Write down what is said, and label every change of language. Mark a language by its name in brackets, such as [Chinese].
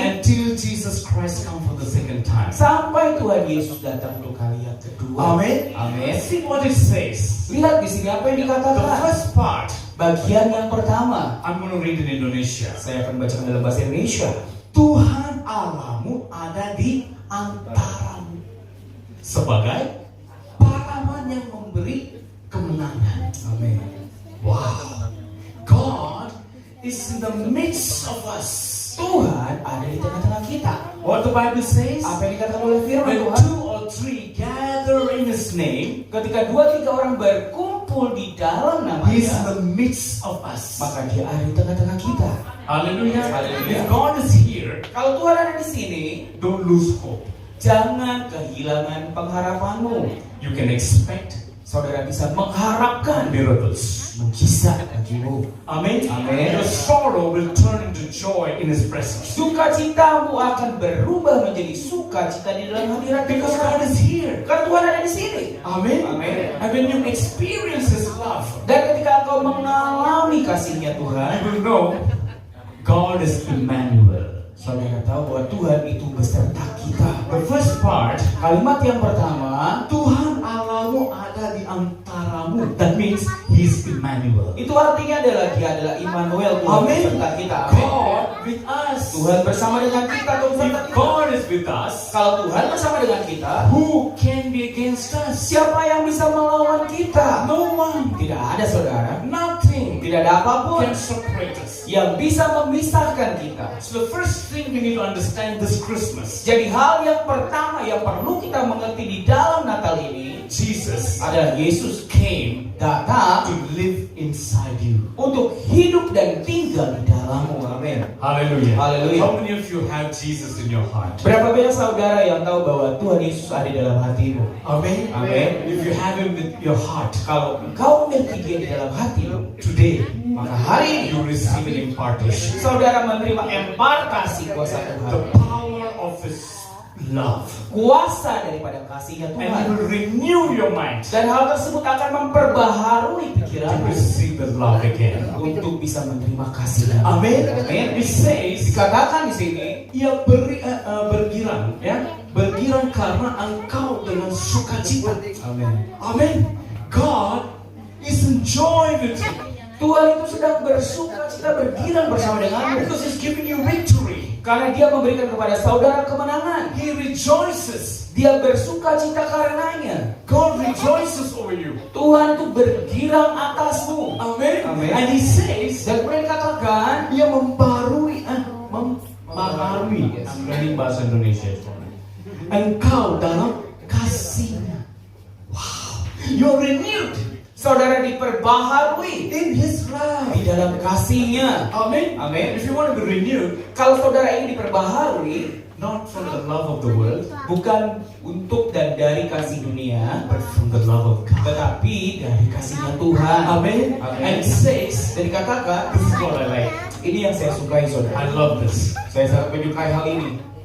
[English] until Jesus Christ comes for the second time. [Indonesian] sampai Tuhan Yesus datang untuk kali yang kedua. [English] Amen. [Indonesian] Amin. [English] See what it says. [Indonesian] Lihat di sini apa yang [English] The [Indonesian] dikatakan. [English] first part, [Indonesian] Bagian yang pertama, [English] I'm going to read in Indonesia. [Indonesian] saya akan bacakan dalam bahasa Indonesia. Tuhan Allahmu ada di antaramu sebagai pahlawan yang memberi kemenangan. Amin. [English] Wow. God is in the midst of us. [Indonesian] Tuhan ada di tengah-tengah kita. [English] What the Bible says, [Indonesian] Apa yang dikatakan oleh firman [English] when [Indonesian] Tuhan? [English] 2 or 3 gather in His name, [Indonesian] Ketika 2-3 orang berkumpul di dalam [English] He's in [Indonesian] namanya, [English] the midst of us. [Indonesian] maka Dia ada di tengah-tengah kita. [English] Hallelujah. [Indonesian] Hallelujah. [English] If God is here, [Indonesian] Kalau Tuhan ada di sini, [English] don't lose hope. [Indonesian] jangan kehilangan pengharapanmu. [English] You can expect [Indonesian] Saudara bisa mengharapkan [English] miracles. [Indonesian] mujizat bagimu. [English] Amen. [Indonesian] Amen. [English] Your sorrow will turn into joy in His presence. [Indonesian] Sukacitamu akan berubah menjadi sukacita di dalam hadirat [English] Because [Indonesian] Tuhan. [English] God is here. [Indonesian] Karena Tuhan ada di sini. [English] Amen. [Indonesian] Amen. [English] And when you experience His love, [Indonesian] Dan ketika engkau mengalami kasih-Nya Tuhan, [English] you will know God is Emmanuel. [Indonesian] saudara tahu bahwa Tuhan itu beserta kita. [English] The first part, [Indonesian] Kalimat yang pertama, Tuhan Allahmu ada di antaramu. [English] That means He's Emmanuel. [Indonesian] itu artinya adalah Dia adalah Immanuel, Tuhan [English] Amen. [Indonesian] beserta kita. Amin. [English] God with us. [Indonesian] Tuhan bersama dengan kita, Tuhan beserta [English] If [Indonesian] kita. [English] God is with us, [Indonesian] Kalau Tuhan bersama dengan kita, [English] who can be against us? [Indonesian] siapa yang bisa melawan kita? [English] No one. [Indonesian] Tidak ada, saudara. [English] Nothing. [Indonesian] Tidak Tidak ada apapun [English] can separate us. [Indonesian] yang bisa memisahkan kita. [English] So the first thing we need to understand this Christmas, [Indonesian] Jadi hal yang pertama yang perlu kita mengerti di dalam Natal ini [English] Jesus [Indonesian] adalah Yesus [English] came [Indonesian] datang [English] to live inside you. [Indonesian] untuk hidup dan tinggal di dalammu. Amin. [English] Hallelujah. [Indonesian] Hallelujah. [English] How many of you have Jesus in your heart? [Indonesian] Berapa banyak saudara yang tahu bahwa Tuhan Yesus ada di dalam hatimu? [English] Amen. [Indonesian] Amen. [English] If you have him with your heart, [Indonesian] Kalau engkau memiliki dia di dalam hatimu, [English] today [Indonesian] maka hari [English] you [Indonesian] ini [English] receive an impartation. [Indonesian] saudara menerima impartasi kuasa [English] The [Indonesian] Tuhan, [English] power of his love. [Indonesian] kuasa daripada kasihnya [English] And [Indonesian] Tuhan. [English] he will renew your mind [Indonesian] Dan hal tersebut akan memperbaharui [English] to [Indonesian] pikiranmu [English] receive the love again. [Indonesian] untuk bisa menerima kasihnya. [English] Amen. [Indonesian] Amin. [English] It says, [Indonesian] Dikatakan di sini, ia bergirang, ya, bergirang karena engkau dengan sukacita. Amin. [English] Amen. God is enjoying with you [Indonesian] Tuhan itu sedang bersuka cita bergirang bersama denganmu [English] because He's giving you victory. [Indonesian] karena Dia memberikan kepada saudara kemenangan. [English] He rejoices. [Indonesian] Dia bersuka cita karenanya. [English] God rejoices over you. [Indonesian] Tuhan itu bergirang atasmu. [English] Amen. [Indonesian] Amen. [English] And He says, [Indonesian] Dan kemudian katakan, Dia membarui, membarui. [English] Yes. I'm learning bahasa Indonesia. [Indonesian] Engkau dalam kasihnya. [English] Wow. You're renewed [Indonesian] saudara diperbaharui [English] in His love. [Indonesian] di dalam kasihnya. [English] Amen. [Indonesian] Amen. [English] If you want to be renewed, [Indonesian] Kalau saudara ingin diperbaharui, [English] not from the love of the world, [Indonesian] bukan untuk dan dari kasih dunia, [English] but from the love of God. [Indonesian] tetapi dari kasihnya Tuhan. [English] Amen. [Indonesian] Amen. [English] And it says, [Indonesian] Dan dikatakan, [English] this is what I like. [Indonesian] ini yang saya sukai [English] I [Indonesian] saudara. [English] love this. [Indonesian] Saya sangat menyukai hal ini.